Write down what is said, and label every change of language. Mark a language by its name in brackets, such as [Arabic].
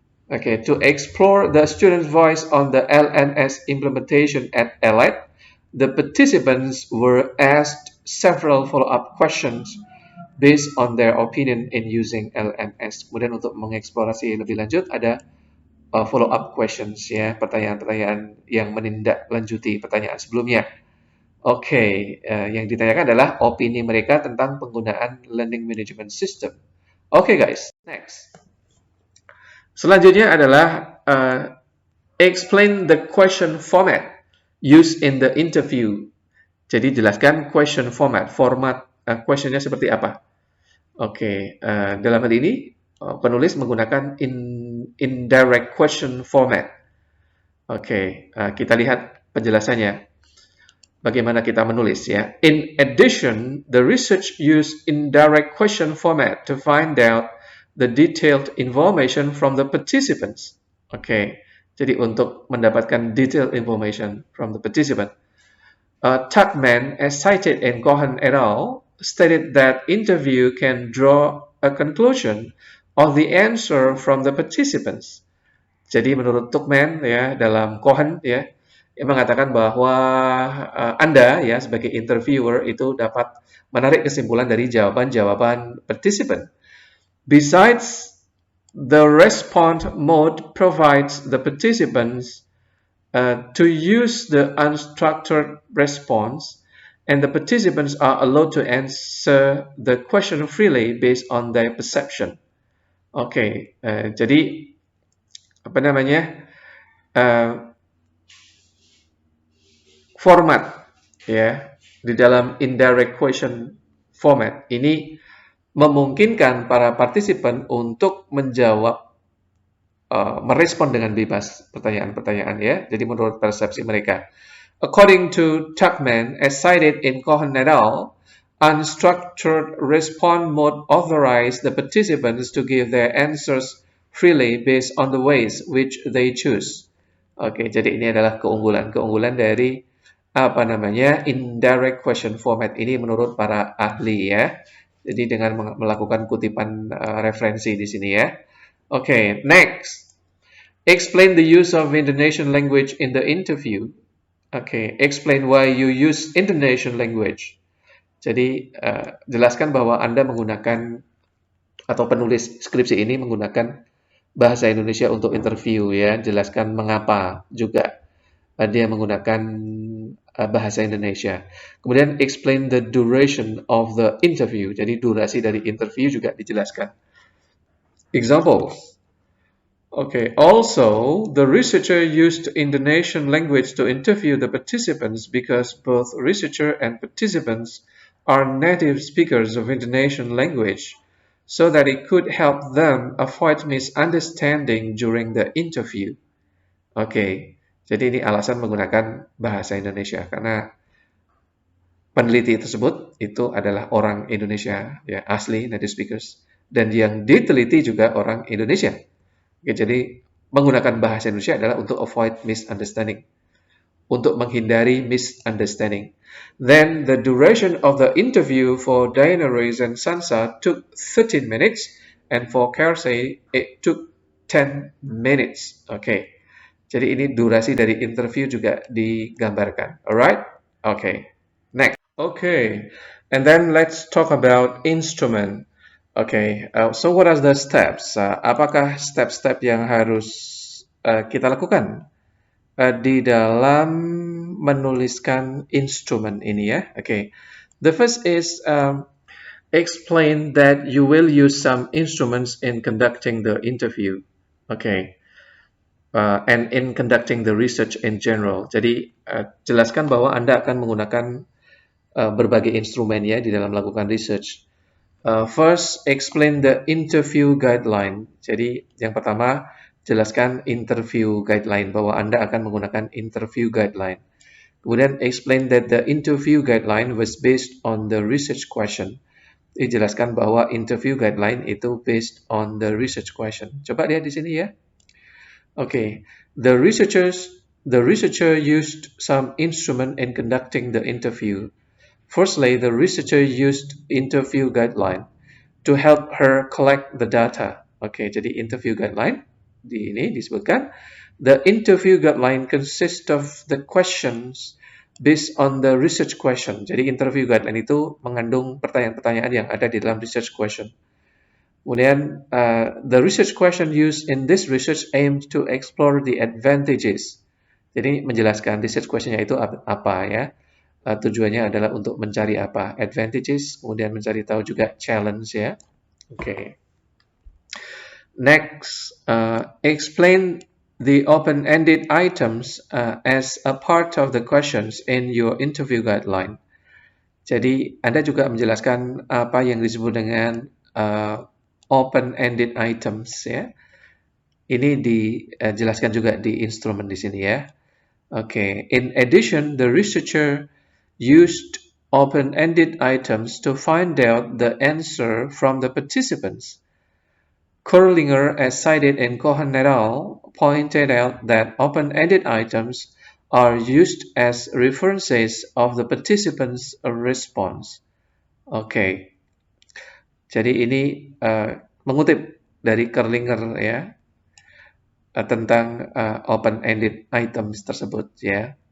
[English] Okay, to explore the student's voice on the LMS implementation at ELEC, the participants were asked several follow-up questions based on their opinion in using LMS. [Indonesian] Kemudian untuk mengeksplorasi lebih lanjut ada follow-up questions ya, pertanyaan-pertanyaan yang menindaklanjuti pertanyaan sebelumnya. Oke, yang ditanyakan adalah opini mereka tentang penggunaan learning management system. Oke [English] guys, next. [Indonesian] Selanjutnya adalah [English] Explain the question format used in the interview. [Indonesian] Jadi jelaskan question format, format questionnya seperti apa. Oke, dalam hal ini penulis menggunakan indirect question format. Oke, kita lihat penjelasannya. Bagaimana kita menulis ya. In addition, the research used indirect question format to find out the detailed information from the participants. Oke, jadi untuk mendapatkan [English] detailed information from the participant. Tuckman, as cited in Cohen et al., stated that interview can draw a conclusion of the answer from the participants. [Indonesian] Jadi menurut Tuckman ya dalam Cohen ya ia mengatakan bahwa Anda ya sebagai interviewer itu dapat menarik kesimpulan dari jawaban-jawaban participant. [English] Besides, the response mode provides the participants to use the unstructured response, and the participants are allowed to answer the question freely based on their perception. [Indonesian] Oke, jadi apa namanya format ya di dalam indirect question format ini memungkinkan para partisipan untuk menjawab merespon dengan bebas pertanyaan-pertanyaan ya. Jadi menurut persepsi mereka. [English] According to Tuckman, as cited in Cohen et al., unstructured response mode authorized the participants to give their answers freely based on the ways which they choose. [Indonesian] Oke, jadi ini adalah keunggulan dari apa namanya indirect question format ini menurut para ahli ya. Jadi dengan melakukan kutipan referensi di sini ya. [English] Okay, next. Explain the use of Indonesian language in the interview. Okay, explain why you use Indonesian language. [Indonesian] Jadi, jelaskan bahwa Anda menggunakan atau penulis skripsi ini menggunakan bahasa Indonesia untuk interview ya. Jelaskan mengapa juga dia menggunakan bahasa Indonesia. Kemudian [English] explain the duration of the interview. [Indonesian] Jadi durasi dari interview juga dijelaskan. [English] Example. Okay. Also, the researcher used Indonesian language to interview the participants because both researcher and participants are native speakers of Indonesian language, so that it could help them avoid misunderstanding during the interview. Okay. [Indonesian] Jadi ini alasan menggunakan bahasa Indonesia karena peneliti tersebut itu adalah orang Indonesia ya asli native speakers dan yang diteliti juga orang Indonesia. Oke, jadi menggunakan bahasa Indonesia adalah untuk [English] avoid misunderstanding, [Indonesian] untuk menghindari misunderstanding. [English] Then the duration of the interview for Diana Reyes and Sansa took 13 minutes, and for Kersey it took 10 minutes. [Indonesian] Oke, jadi ini durasi dari interview juga digambarkan. [English] Alright? Okay. Next. Okay, and then let's talk about instrument. Okay, so what are the steps? [Indonesian] Apakah step-step yang harus kita lakukan di dalam menuliskan instrumen ini ya? [English] Okay, the first is explain that you will use some instruments in conducting the interview. Okay, and in conducting the research in general. [Indonesian] Jadi jelaskan bahwa Anda akan menggunakan berbagai instrumen ya di dalam melakukan research. [English] First, explain the interview guideline. [Indonesian] Jadi, yang pertama, jelaskan interview guideline, bahwa Anda akan menggunakan interview guideline. [English] Kemudian, explain that the interview guideline was based on the research question. [Indonesian] Dijelaskan bahwa interview guideline itu [English] based on the research question. [Indonesian] Coba lihat di sini ya. [English] Okay, the researcher used some instrument in conducting the interview. Firstly, the researcher used interview guideline to help her collect the data. [Indonesian] Oke, jadi interview guideline di ini disebutkan. [English] The interview guideline consists of the questions based on the research question. [Indonesian] Jadi interview guideline itu mengandung pertanyaan-pertanyaan yang ada di dalam research question. [English] Kemudian, the research question used in this research aimed to explore the advantages. [Indonesian] Jadi menjelaskan research questionnya itu apa ya. Tujuannya adalah untuk mencari apa? Advantages, kemudian mencari tahu juga challenge ya. Oke. [English] Next, explain the open-ended items as a part of the questions in your interview guideline. [Indonesian] Jadi, Anda juga menjelaskan apa yang disebut dengan open-ended items ya. Ini dijelaskan juga di instrumen di sini ya. Okay. [English] In addition, the researcher used open-ended items to find out the answer from the participants. Kurlinger, as cited in Cohen et al., pointed out that open-ended items are used as references of the participants' response. Okay. [Indonesian] Jadi ini mengutip dari Kurlinger ya tentang open-ended items tersebut ya.